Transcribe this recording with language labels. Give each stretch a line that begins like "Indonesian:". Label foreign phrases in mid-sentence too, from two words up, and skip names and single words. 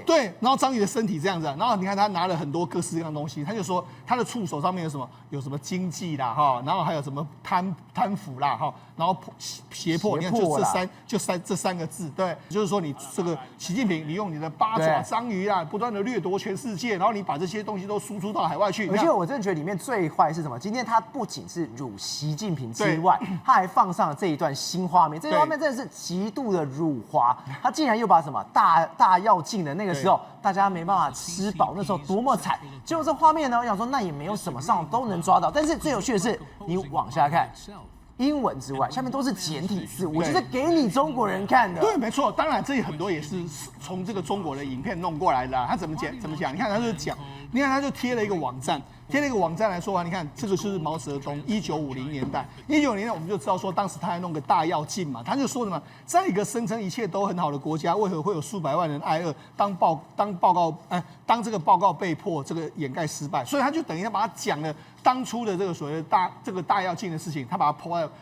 Chinese: 对，然後章魚的身體這樣子，然後你看他拿了很多各式各樣的東西，他就說他的觸手上面有什麼，有什麼經濟啦哈，然後還有什麼貪腐啦哈，然後脅迫，你看就這三個字，對，就是說你這個習近平，你用你的八爪章魚啊，不斷的掠奪全世界，然後你把這些東西都輸出到海外去。而且我真的覺得裡面最壞是什麼？今天他不僅是辱習近平之外，他還放上了這一段新畫面，這段畫面真的是極度的辱華。他竟然又把什麼大躍進的那個時候，大家沒辦法吃飽，那時候多麼慘。結果這畫面呢，我想說那也沒有什麼，上網都能抓到。但是最有趣的是，你往下看。英文之外，下面都是簡體字，我就是給你中國人看的。对，没错，当然这很多也是从这个中国的影片弄過來的。他怎麼講？你看他就講，你看他就貼了一個網站，來說啊，你看這個就是毛澤東1950年代，1950年代我們就知道說，當時他還弄個大躍進嘛，他就說什麼，在一個聲稱一切都很好的國家，為何會有數百萬人挨餓？當這個報告被迫這個掩蓋失敗，所以他就等於他把他講了當初的這個所謂的大躍進的事情，他把它破壞。